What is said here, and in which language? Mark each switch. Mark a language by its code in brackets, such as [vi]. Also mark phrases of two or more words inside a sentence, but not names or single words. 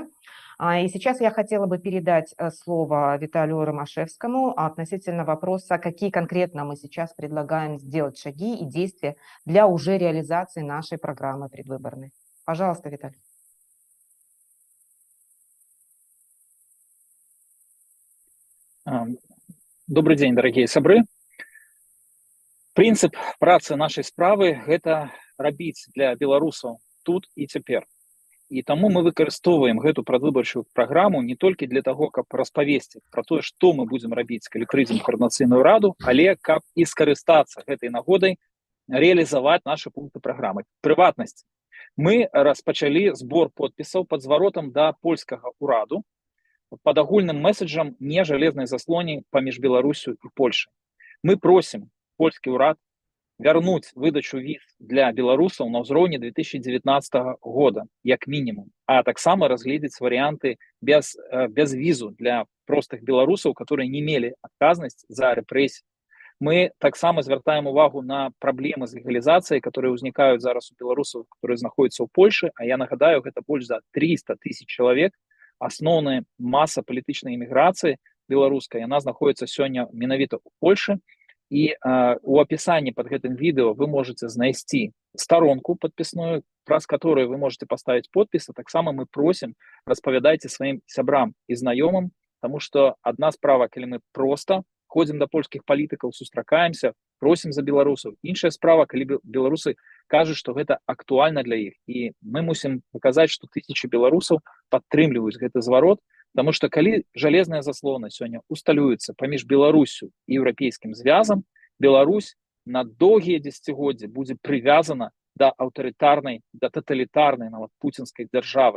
[ru] И сейчас я хотела бы передать слово Виталию Ромашевскому относительно вопроса, какие конкретно мы сейчас предлагаем сделать шаги и действия для уже реализации нашей программы предвыборной. Пожалуйста, Виталий. Добрый день, дорогие сябры. [be] Принцип працы нашай справы – гэта рабіць для беларусаў тут і цяпер. І таму мы выкарыстоўваем гэту прадвыбарчую праграму не толькі для таго, каб распавесці пра тое, што мы будзем рабіць, калі прыйдзем у каардынацыйную раду, але каб і скарыстацца гэтай нагодай рэалізаваць нашы пункты праграмы. Прыватнасць. Мы распачалі збор подпісаў пад зваротам да польскага ўраду под агульным месседжам [ru] «Не железной заслоне» [be] паміж Беларусью [ru] и Польшей. Мы просим польский урад вернуть выдачу виз для белорусов [be] на ўзроўні 2019 года, як минимум, а таксама разгледзець варианты без визу [ru] для простых белорусов, которые не имели [be] адказнасць за рэпрэсіі. Мы таксама звяртаем увагу на проблемы з легалізацыяй, которые ўзнікаюць зараз у беларусаў, которые знаходзяцца ў Польшы, а я нагадаю, гэта больш за 300 000 чалавек. Асноўная маса палітычнай эміграцыі беларускай, яна знаходіцца сёння менавіта ў Польшы. І у апісанні под гэтым відэо [ru] вы можете [be] знайсці старонку подпісную, праз которую [ru] вы можете поставить [be] подпіс. Таксама мы просім, распавядайце сваім сябрам і знаёмым Таму што адна справа, калі мы проста ходзім да польскіх палітыкаў, сустракаемся, просім за беларусаў. Іншая справа, калі беларусы кажуць, што гэта актуальна для іх. І мы мусім паказаць, што тысячы беларусаў падтрымліваюць гэты зварот, таму што калі жалезная заслона сёння усталюецца паміж Беларусю і еўрапейскім звязам, Беларусь на доўгія дзесяцігоддзі будзе прывязана да аўтарытарнай, да таталітарнай нават пуцінскай дзяржавы.